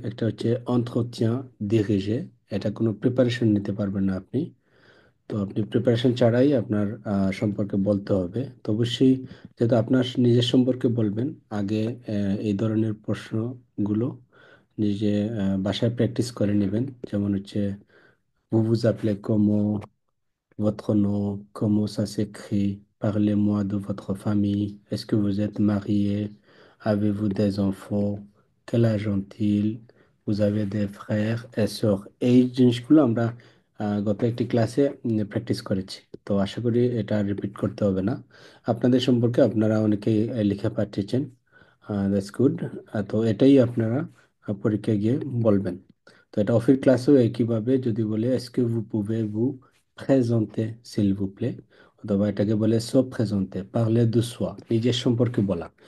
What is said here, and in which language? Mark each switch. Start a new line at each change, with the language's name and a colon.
Bangla: একটা হচ্ছে entretien dirigé, এটা কোনো প্রিপারেশন নিতে পারবেন না আপনি। তো আপনি প্রিপারেশন ছাড়াই আপনার সম্পর্কে বলতে হবে। তো অবশ্যই যেহেতু আপনার নিজের সম্পর্কে বলবেন, আগে এই ধরনের প্রশ্নগুলো নিজে বাসায় প্র্যাকটিস করে নেবেন। যেমন হচ্ছে
French: vous vous appelez comment, votre nom, comment ça s'écrit, parlez-moi de votre famille, est-ce que vous êtes marié, avez-vous des enfants, quel âge ont-ils, vous avez des frères et sœurs।
Bangla: এই জিনিসগুলো আমরা গত একটি ক্লাসে প্র্যাকটিস করেছি। তো আশা করি এটা রিপিট করতে হবে না। আপনাদের সম্পর্কে আপনারা অনেকেই লিখে পাঠিয়েছেন,
English: That's good.
Bangla: তো এটাই আপনারা পরীক্ষায় গিয়ে বলবেন। তো এটা অফিস ক্লাসেও একইভাবে যদি বলে
French: এসকে ভু পুভে ভু প্রেজেন্টে সিল ভু প্লে,
Bangla: অথবা এটাকে বলে
French: সো প্রেজেন্টে পারলে দু সোয়া,
Bangla: নিজের সম্পর্কে বলা।